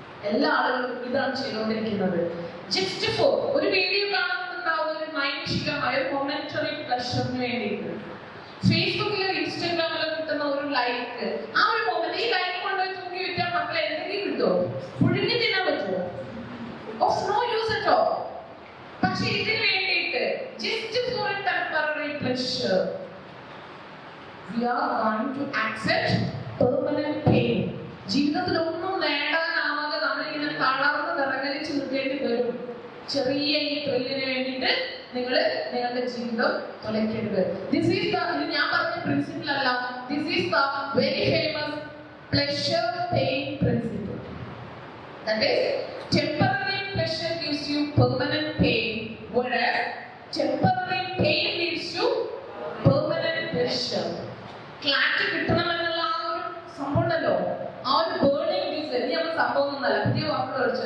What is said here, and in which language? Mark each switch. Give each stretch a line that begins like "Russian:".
Malayalam: എല്ലാ ആളുകളും ഇതാണ് ചെയ്തുകൊണ്ടിരിക്കുന്നത്. ജസ്റ്റ് ഫോർ ഒരു വീഡിയോ കാണുന്നുണ്ടാവുന്ന ഒരു നൈമിഷികമായ ഒരു മൊമെന്ററി പ്ലഷറിന് വേണ്ടിയിട്ട് ഫേസ്ബുക്കിലോ ഇൻസ്റ്റാഗ്രാമിലോ കിട്ടുന്ന ഒരു ലൈക്ക്, ആ ഒരു മൊമെന്റ്, ഈ ലൈക്ക് കൊണ്ടുപോയി തൂക്കി വിറ്റാൽ മക്കളെ എന്തെങ്കിലും കിട്ടുമോ? പുഴുങ്ങി തിന്നാൻ പറ്റുമോ?
English: Of no use at all.
Malayalam: പക്ഷെ ഇതിന് വേണ്ടിയിട്ട്
English: Just for a temporary pressure. We are going to accept permanent pain.
Malayalam: ജീവിതത്തിൽ ഒന്നും നേടാനാവാതെ നമ്മളിങ്ങനെ തളർന്ന് വിറങ്ങലിച്ച് നിൽക്കേണ്ടി വരും. ചെറിയ ഈ ത്രില്ലിന് വേണ്ടിയിട്ട് നിങ്ങളുടെ ജീവിതം തുലയ്ക്കരുത്.
English: this is the,
Malayalam: ഇത് ഞാൻ പറഞ്ഞ പ്രിൻസിപ്പിൾ അല്ല,
English: This is the very famous pleasure pain principle. That is, temporary pleasure gives you permanent pain, whereas temporary pain leads to permanent pleasure.
Malayalam: Clarity കിട്ടണമെന്നുള്ള ആ ഒരു സംഭവം ഉണ്ടല്ലോ, ആ ഒരു ബേണിംഗ് ഡിസൈർ, ഇനി നമ്മൾ സംഭവം ഒന്നല്ല, പുതിയ വാക്കുകൾ വെച്ചു.